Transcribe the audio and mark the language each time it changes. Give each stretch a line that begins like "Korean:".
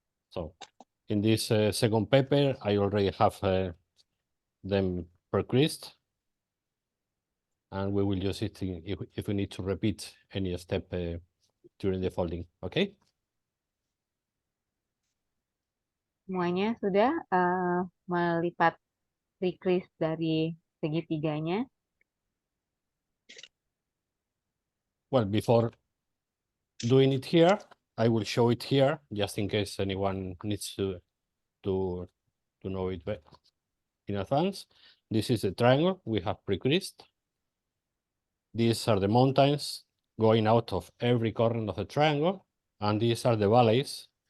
English: So in this second paper, I already have them pre-creased, and we will use it if we need to repeat any step during the folding. Okay.
Indonesian: Semuanya sudah melipat pre-crease dari segitiganya.
English: Well, before doing it here, I will show it here just in case anyone needs to know it in advance. This is the triangle we have pre-creased. These are the mountains going out of every corner of the triangle, and these are the valleys.